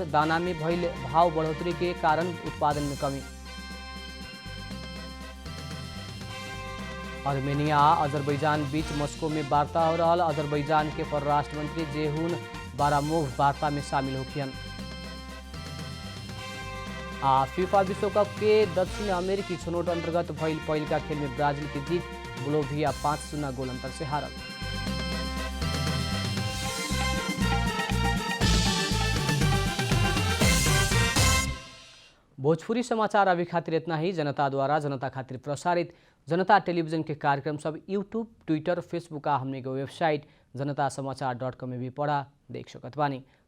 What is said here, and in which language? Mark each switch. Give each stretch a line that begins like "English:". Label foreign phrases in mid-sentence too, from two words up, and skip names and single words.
Bhojpuri: दाना में भइल भाव बढ़ोतरी के कारण उत्पादन में कमी। अर्मेनिया अजरबैजान बीच मस्को में वार्ता हो रहा। अजरबैजान के परराष्ट्र मंत्री जेहून बारामोव वार्ता में शामिल होखियन। फीफा विश्वकप के दक्षिण अमेरिकी छनौट अंतर्गत भइल पहिलका खेल में ब्राजिल की जीत। बोलोभिया 5-0 गोल अंतर से हारल। भोजपुरी समाचार अभी खातिर इतना ही। जनता द्वारा जनता खातिर प्रसारित जनता टेलीविजन के कार्यक्रम सब यूट्यूब, ट्विटर, फेसबुक आ हमने के वेबसाइट जनतासमाचार.com में भी पढ़ा देख सकत बानी।